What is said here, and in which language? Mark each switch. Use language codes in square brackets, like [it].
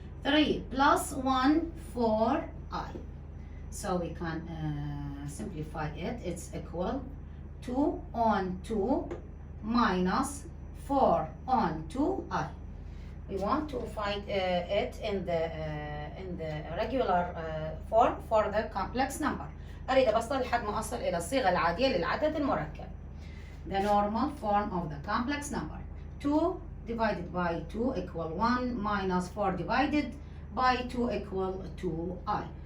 [en] 3 plus 1, 4i. So we can simplify it. It's equal 2 on 2 minus 4 on 2i. We want to find it in the regular form for the complex number. [ar] أريد أبسط لحد ما أصل إلى الصيغة العادية للعدد المركب. [en] The normal form of the complex number. 2 divided by 2 equal 1 minus 4 divided by 2 equal 2i.